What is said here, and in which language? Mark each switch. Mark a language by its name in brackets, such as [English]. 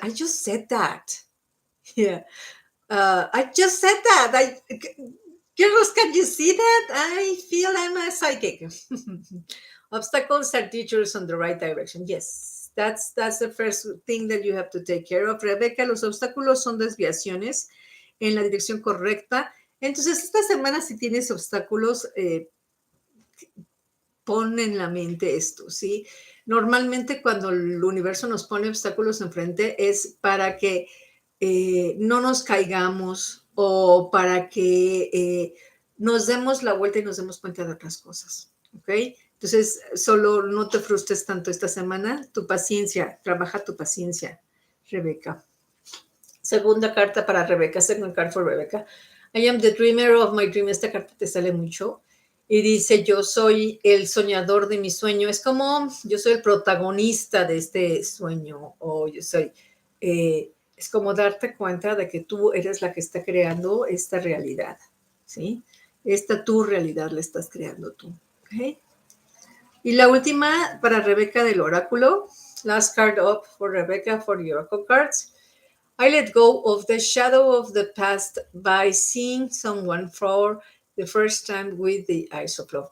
[English] I just said that. Yeah. I just said that. Girls, can you see that? I feel I'm a psychic. Obstacles are teachers on the right direction. Yes, that's the first thing that you have to take care of. [Spanish] Rebecca, los obstáculos son desviaciones en la dirección correcta. Entonces, esta semana si tienes obstáculos, pon en la mente esto, ¿sí? Normalmente cuando el universo nos pone obstáculos enfrente es para que no nos caigamos o para que nos demos la vuelta y nos demos cuenta de otras cosas, ¿ok? Entonces, solo no te frustres tanto esta semana. Tu paciencia, trabaja tu paciencia, Rebeca. Segunda carta para Rebeca, [English] second card for Rebeca. I am the dreamer of my dream. [Spanish] Esta carta te sale mucho. Y dice, yo soy el soñador de mi sueño. Es como, yo soy el protagonista de este sueño. O yo soy, es como darte cuenta de que tú eres la que está creando esta realidad. ¿Sí? Esta tu realidad la estás creando tú. ¿Ok? Y la última para Rebeca del oráculo. [English] Last card up for Rebecca for the oracle cards. I let go of the shadow of the past by seeing someone for the first time with the eyes of love.